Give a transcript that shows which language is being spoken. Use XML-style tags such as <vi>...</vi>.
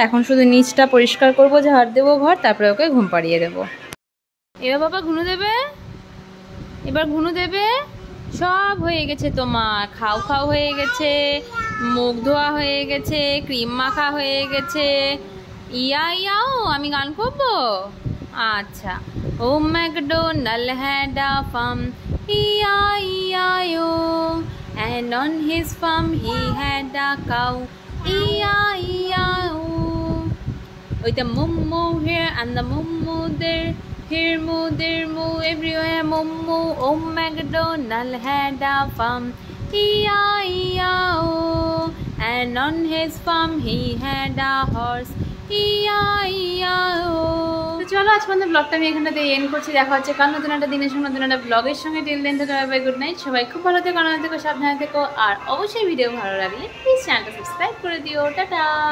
<bn>এখন শুধু নিচটা পরিষ্কার করবো, ঝাড় দেবো ঘর, তারপরে ওকে ঘুম পাড়িয়ে দেবো। এবার বাবা ঘুনু দেবে, এবার ঘুনু দেবে। সব হয়ে গেছে তোমার, খাও খাও হয়ে গেছে, মুখ ধোয়া হয়ে গেছে, ক্রিম মাখা হয়ে গেছে। ইয়াও আমি গান করবো, আচ্ছা।</bn> <en>Oh MacDonald had a farm, E-I-E-I-O, and on his farm he had a cow, E-I-E-I-O. With the moo here and the moo there, here moo, there moo, everywhere moo. Oh MacDonald had a farm, E-I-E-I-O, and on his farm he had a horse, E-I-E-I-O.</en> <bn>তো চলো আজ আমাদের ব্লগটা আমি এখানটাতে and করছি। দেখা হচ্ছে কাল নতুন একটা দিনের সঙ্গে নতুন একটা ব্লগের সঙ্গে। টিল দেন থেকে বাই,</bn> <en>Good night.</en> <bn>সবাই খুব ভালো থেকো, আনন্দ থেকো, সাবধানে থেকো। আর অবশ্যই ভিডিও ভালো লাগলে প্লিজ চ্যানেলটা সাবস্ক্রাইব করে দিও। টাটা।</bn>